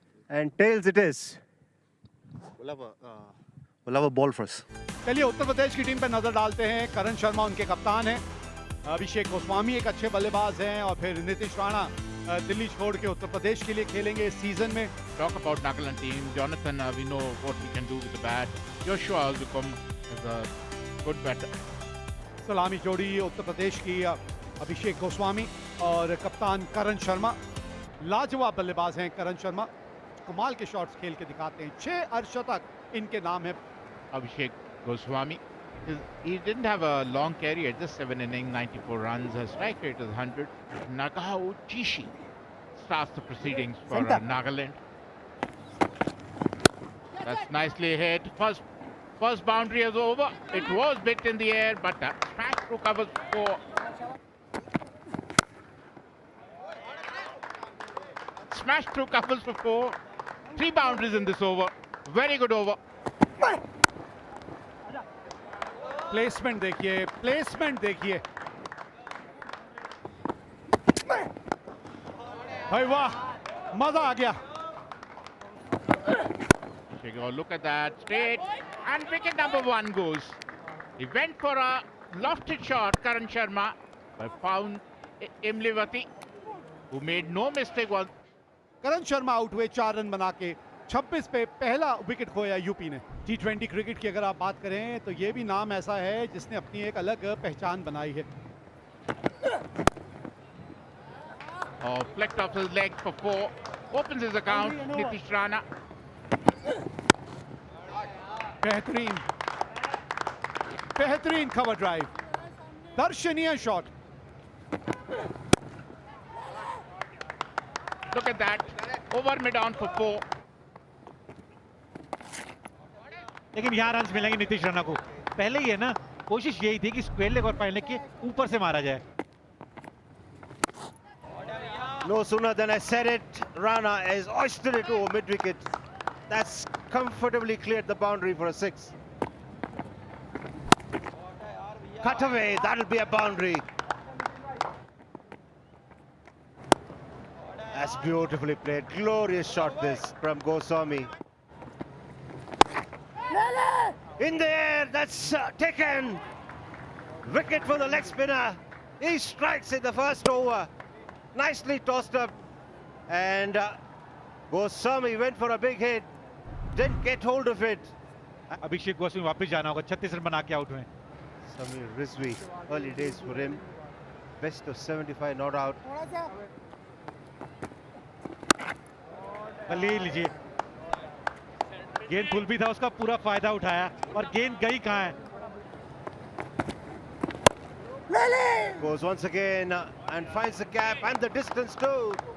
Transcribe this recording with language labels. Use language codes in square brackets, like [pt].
[en] And tails it is. We'll have a ball for us. [hi] चलिए उत्तर प्रदेश की team पे नजर डालते हैं। करण शर्मा उनके कप्तान हैं, अभिषेक गोस्वामी एक अच्छे बल्लेबाज हैं, और फिर नीतीश राणा दिल्ली छोड़ के उत्तर प्रदेश के लिए खेलेंगे इस सीजन में। [en] Talk about Nagaland team. Jonathan, we know what he can do with the bat. Joshua also come as a good batter. [hi] सलामी जोड़ी उत्तर प्रदेश की अभिषेक गोस्वामी और कप्तान करण शर्मा। लाजवाब बल्लेबाज हैं करण शर्मा, कमाल के शॉट्स खेल के दिखाते हैं। 6 अर्धशतक इनके नाम है। [en] Abhishek Goswami. He didn't have a long career, just 7 innings, 94 runs. Her strike rate is 100. Nagao Chishi starts the proceedings for Nagaland. That's nicely hit. First boundary is over. It was bit in the air, but smash through covers for. Smash through covers for 4. 3 boundaries in this over. Very good over. [hi] Placement देखिए, placement देखिए भाई, वाह, मजा आ गया। [en] Look at that, straight, and wicket number 1 goes. He went for a lofted shot, Karan Sharma, but found Imlivati, who made no mistake. [hi] Karan Sharma out हुए 4 run बना के। 26 पे पहला विकेट खोया यूपी ने। T20 क्रिकेट की अगर आप बात करें तो ये भी नाम ऐसा है जिसने अपनी एक अलग पहचान बनाई है। [en] Flicked off his leg for 4. Opens his account, Nitish Rana. [hi] बेहतरीन बेहतरीन कवर ड्राइव, दर्शनीय shot. [en] Look at that, over mid on for 4. [hi] लेकिन यहाँ रन मिलेंगे नीतीश राणा को। पहले ही है ना, कोशिश यही थी कि स्क्वायर लेग और फाइन लेग के ऊपर से मारा जाए। [en] No sooner than I said it, Rana has oystered it over mid-wicket. That's comfortably cleared the boundary for a 6. Cut away, that'll be a boundary. That's beautifully played. Glorious shot this from Goswami. In the air, that's taken. Wicket for the leg spinner. He strikes in the first over. Nicely tossed up. And Goswami went for a big hit. Didn't get hold of it. [hi] अभिषेक गोस्वामी वापस जाना होगा, 36 run बना के out हुए। [en] Samir Rizvi, early days for him. Best of 75 not out. [hi] ले लीजिए, गेंद full भी था, उसका पूरा फायदा उठाया, और गेंद गई कहाँ है। [en] Goes once again and finds the gap and the distance too.